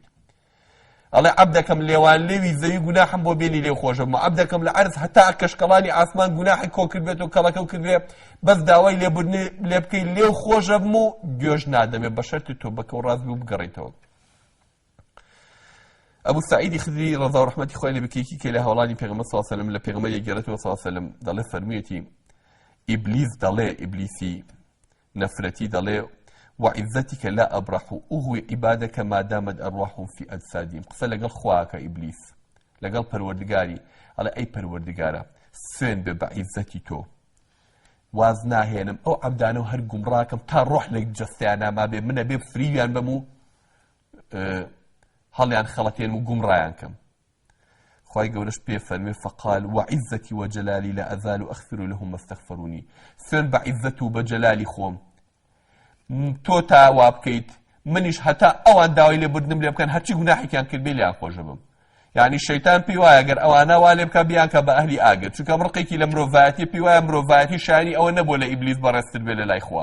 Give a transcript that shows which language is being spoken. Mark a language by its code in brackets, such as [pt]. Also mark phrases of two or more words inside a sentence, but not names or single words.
[ckb] ئەڵێ عەبدەکەم لێوان لێوی زەوی گوناحم بۆ بێنی لێو خۆشە بووم، عەبدەکەم لە عەرز هەتا کەشکەڵانی ئاسمان گوناحی کۆ کردبێت و کەڵەکە کردبێ، بەس داوای لێبوردنی لێ بکەی لێو خۆشە بووم و گوێش نادەمێ بە شەرتی تۆ بەکە و ڕاست بوو بگەڕیتەوە. ئەبوو سەعیدی خدری ڕەزا و ڕەحمەتی خوای لێ بکەیەکی کە لە هەوڵانی پێغەمبەر [ar] صلی الله علیه وسلم [ckb] لە پێغەمبەری گێڕێتەوە [ar] صلی الله علیه وسلم [ckb] دەڵێ فەرموویەتی: ئیبلیس دەڵێ، ئیبلیسی نەفرەتی دەڵێ: [ar] وعزتك لا أبرح أغوي عبادك ما دامت أرواحهم في أجسادهم. [ckb] قسە لەگەڵ خواکە ئیبلیس، لەگەڵ پەروەردگاری، ئەڵێ ئەی پەروەردگارە سوێن بێ بە عیزەتی تۆ، واز ناهێنم ئەو عەبدانە و هەر گومڕاکەم تا ڕۆح لە جەستیان ناما بێ، منە بێ فریویان بەم و هەڵیان خەڵەتێنم و گومڕایان کەم. خوای گەورەش پێ فەرمێ [ar] فقال وعزتي وجلالي لا أزال أغفر لهم ما استغفروني. [ckb] سوێن بە عیزەت و بە جەلالی خۆم تۆ تا وا بکەیت منیش هەتا ئەوان داوای لێبوردنم لێ بکەن هەرچی گوناحێکیان کرد بێ لیان خۆشە بم. یعنی شەیتان پێی وایە گەر ئەوانە وا لێ بکە بیان کە بە ئەهلی ئاگر، چونکە ڕقێکی لە مرۆڤایەتی پێی وایە مرۆڤایەتی شایانی ئەوە نەبووە لە ئیبلیس بەڕێزتر بێ لە لای خوا.